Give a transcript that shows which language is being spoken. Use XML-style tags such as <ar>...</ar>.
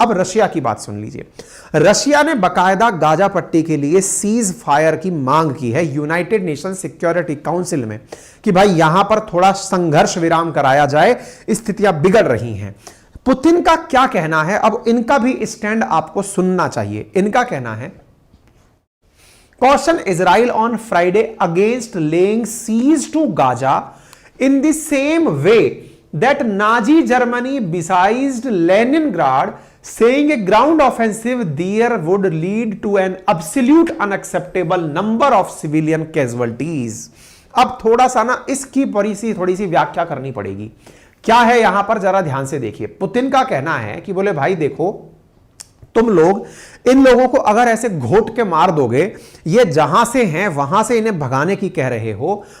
<hi>अब रशिया की बात सुन लीजिए। रशिया ने बकायदा गाजा पट्टी के लिए सीज फायर की मांग की है यूनाइटेड नेशन सिक्योरिटी काउंसिल में कि भाई यहां पर थोड़ा संघर्ष विराम कराया जाए, स्थितियां बिगड़ रही हैं। पुतिन का क्या कहना है, अब इनका भी स्टैंड आपको सुनना चाहिए। इनका कहना है,</hi> <en>caution Israel on Friday against laying siege to Gaza in the same way that Nazi Germany besieged Leningrad, saying a ground offensive there would lead to an absolute unacceptable number of civilian casualties.</en> <hi>अब थोड़ा सा ना इसकी थोड़ी सी व्याख्या करनी पड़ेगी। क्या है यहां पर, जरा ध्यान से देखिए। पुतिन का कहना है कि बोले भाई देखो, तुम लोग इन लोगों को अगर ऐसे घोट के मार दोगे, ये जहां से हैं वहां से इन्हें भगाने की कह रहे हो,</hi>